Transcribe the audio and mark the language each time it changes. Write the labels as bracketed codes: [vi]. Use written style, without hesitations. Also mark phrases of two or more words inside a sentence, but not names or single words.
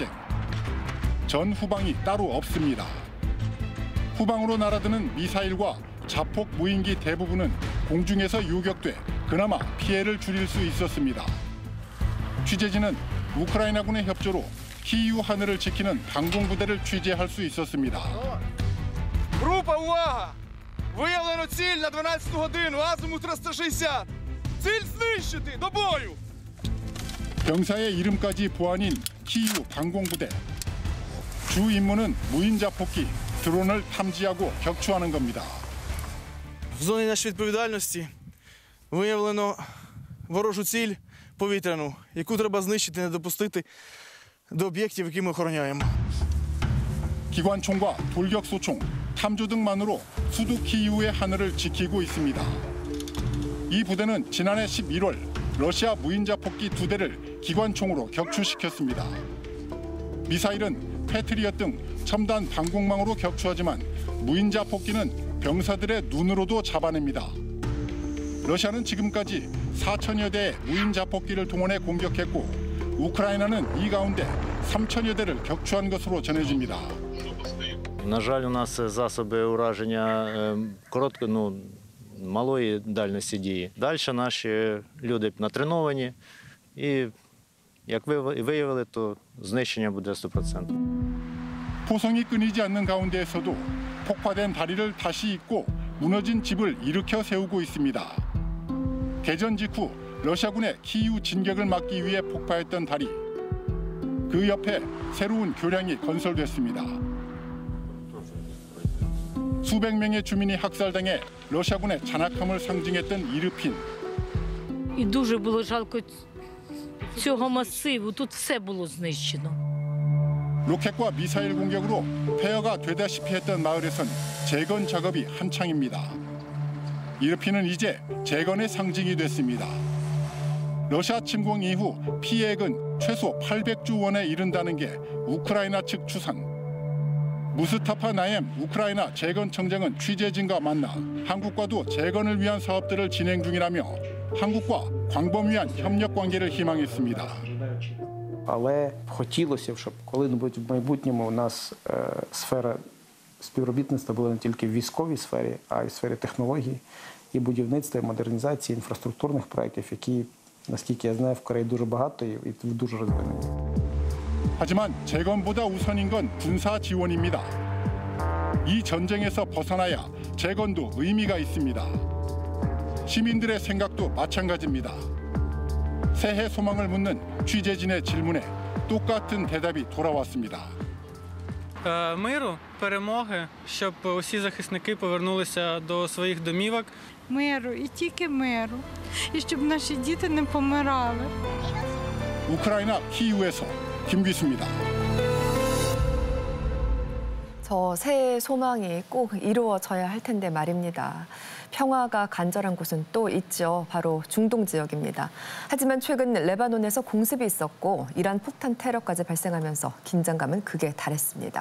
[ko] 전 후방이 따로 없습니다. 후방으로 날아드는 미사일과 자폭 무인기 대부분은 공중에서 요격돼 그나마 피해를 줄일 수 있었습니다. 취재진은 우크라이나군의 협조로 키이우 하늘을 지키는 방공부대를 취재할 수 있었습니다. [uk] Група, увага! Виявлено ціль на 12 годину, азимут 360. Ціль знищити, до бою! [ko] 병사의 이름까지 보안인 키이우 방공부대. 주 임무는 무인자폭기, 드론을 탐지하고 격추하는 겁니다. [uk] В зоні нашої відповідальності виявлено ворожу ціль повітряну, яку треба знищити, не допустити до об'єктів, які ми охороняємо. [ko] 기관총과 돌격소총, 탐조 등만으로 수도 키이우의 하늘을 지키고 있습니다. 이 부대는 지난해 11월 러시아 무인자폭기 2대를 기관총으로 격추시켰습니다. 미사일은 패트리엇 등 첨단 방공망으로 격추하지만 무인자폭기는 병사들의 눈으로도 잡아냅니다. 러시아는 지금까지 4천여 대의 무인자폭기를 동원해 공격했고 우크라이나는 이 가운데 3천여 대를 격추한 것으로 전해집니다. [uk] На жаль, у нас засоби ураження малої дальності дії. Далі наші люди натреновані і, як виявили, то знищення буде 100%. [ko] 포성이 끊이지 않는 가운데에서도 폭파된 다리를 다시 잇고 무너진 집을 일으켜 세우고 있습니다. 개전 직후 러시아군의 키이우 진격을 막기 위해 폭파했던 다리. 그 옆에 새로운 교량이 건설됐습니다. 수백 명의 주민이 학살당해 러시아군의 잔악함을 상징했던 이르핀. [uk] І дуже було жалко цього масиву. Тут все було знищено. [ko] 로켓과 미사일 공격으로 폐허가 되다시피 했던 마을에선 재건 작업이 한창입니다. 이르피는 이제 재건의 상징이 됐습니다. 러시아 침공 이후 피해액은 최소 800조 원에 이른다는 게 우크라이나 측 추산. 무스타파 나엠 우크라이나 재건청장은 취재진과 만나 한국과도 재건을 위한 사업들을 진행 중이라며 한국과 광범위한 협력 관계를 희망했습니다. [uk] Але хотілося б, щоб коли-небудь в майбутньому у нас сфера співробітництва була не тільки в військовій сфері, а й в сфері технологій і будівництва, і модернізації інфраструктурних проєктів, які, наскільки я знаю, в Кореї дуже багато і дуже розвинені. [ko] 하지만 재건보다 우선인 건 군사 지원입니다. 이 전쟁에서 벗어나야 재건도 의미가 있습니다. 시민들의 생각도 마찬가지입니다. 새해 소망을 묻는 취재진의 질문에 똑같은 대답이 돌아왔습니다. [uk] Миру, перемоги, щоб усі захисники повернулися до своїх домівок. Миру, і тільки миру. І щоб наші діти не помирали. [ko] 우크라이나 키이우에서 김기수입니다. 저 새해 소망이 꼭 이루어져야 할 텐데 말입니다. 평화가 간절한 곳은 또 있죠. 바로 중동 지역입니다. 하지만 최근 레바논에서 공습이 있었고 이란 폭탄 테러까지 발생하면서 긴장감은 극에 달했습니다.